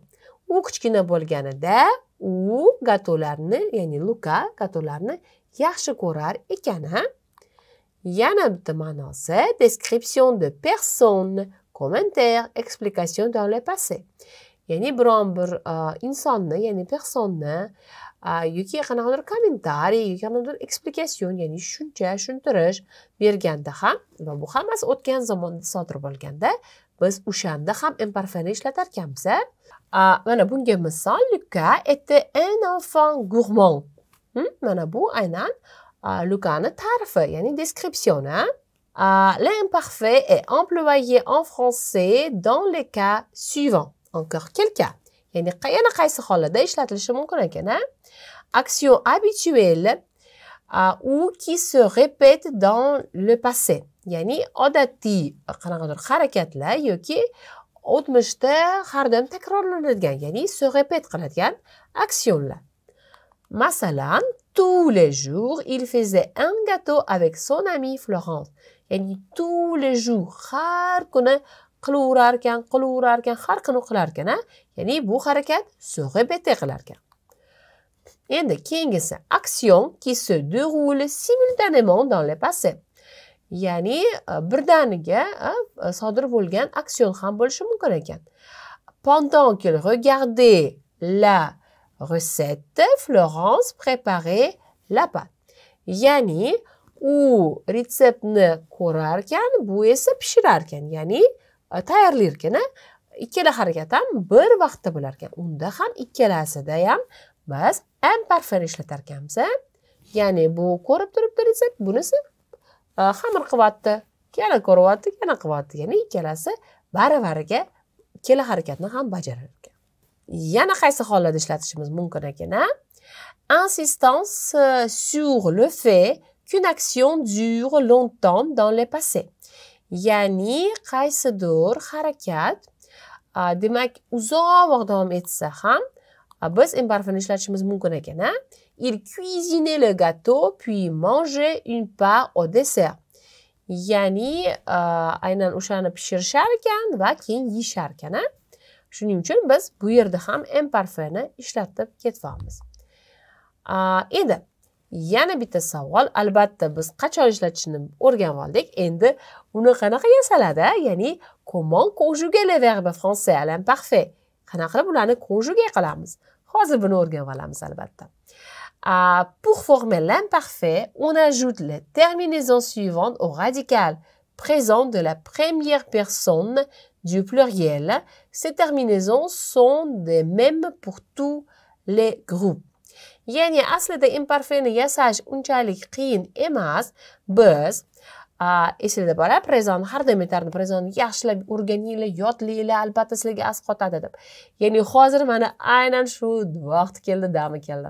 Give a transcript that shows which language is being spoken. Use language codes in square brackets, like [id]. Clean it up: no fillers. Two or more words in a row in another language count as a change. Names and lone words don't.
[uz] U kichkina bo'lganida u gatolarni, ya'ni Luka gatolarni yaxshi ko'rar ekan. Yana bitta ma'nosi [fr] description de personne, commentaire, explication dans le passé. [uz] Ya'ni biron bir insonni, ya'ni personni yoki qanaqadir kommentariy, yoki qanaqadir explication, ya'ni tushuncha, tushuntirish berganda ham va bu hammasi o'tgan zamonda sodir bo'lganda biz o'shanda ham imparfaitni ishlatar ekanmiz. Mana bunga misol, [fr] Lucas était un enfant gourmand. [uz] Mana bu aynan Lucasni ta'rifi, ya'ni description. [fr] L'imparfait est employé en français dans les cas suivants. Encore quel cas? [uz] Ya'ni yana qaysi hollarda ishlatilishi mumkin ekan? [fr] Action habituelle ou qui se répète dans le passé. [uz] Ya'ni odatiy qanaqadir harakatlar yoki o'tmishda har doim takrorlanadigan, ya'ni [fr] se répète [uz] qiladigan aksiyonlar. Masalan, [fr] tous les jours, il faisait un gâteau avec son amie Florence. [uz] Yani [fr] tous les jours, [uz] har kuni qilaverarkan, har kuni qilarkan. Yani bu harakat [fr] se répéter [uz] qilarkan. Endi keyingisi [fr] action qui se déroule simultanément dans le passé. [uz] Yani birdaniga sodir bo'lgan action ham bo'lishi mumkin ekan. [fr] Pendant qu'il regardait la recette, Florence préparait la pâte. [uz] Yani u retseptni ko'rarkan, bu esa pishirarkan. Yani tayyorlarkan. Ikkala harakat ham bir vaqtda bo'lar ekan. Unda ham ikkalasida ham biz imparfait ishlatar ekanmiz. Yani bu ko'rib turibdi retsept, bunisi xamir qilyapti, yana ko'ryapti, yana qilyapti. Yani ikkalasi bari-bariga ikkala harakatni ham bajarar ekan. Yana qaysi hollarda ishlatishimiz mumkin ekan? [fr] Insistance sur le fait qu'une action dure longtemps dans le passé. [uz] Yani qaysidir harakat demak uzoq vaqt davom etsa ham biz imparfait ishlatishimiz mumkin ekan. [fr] Il cuisinait le gâteau puis mangeait une part au dessert. [uz] Yani aynan o'shani pishirishar ekan va keyin yeyishar ekan. Shuning uchun biz bu yerda ham imparfaitni ishlatib ketyapmiz. Endi yana bitta savol, albatta biz qachon ishlatishni o'rganib oldik. Endi uni qanaqa yasaladi? [fr] Ya'ni comment conjuguer les verbes français à l'imparfait? [uz] Qanaqa qilib ularni conjuguer qilamiz? Hozir buni o'rganib olamiz albatta. [fr] Pour former l'imparfait, on ajoute les terminaisons suivantes au radical présent de la première personne du pluriel. Ces terminaisons sont les mêmes pour tous les groupes. [uz] Yani aslida imparfaitni yasash unchalik qiyin emas. Biz esingizda bor, prezent har doim aytardim, prezentni yaxshilab o'rganinglar, yodlanglar, albatta sizlarga as qotadi deb. Yani hozir mana aynan shu vaqt keldi, dami keldi.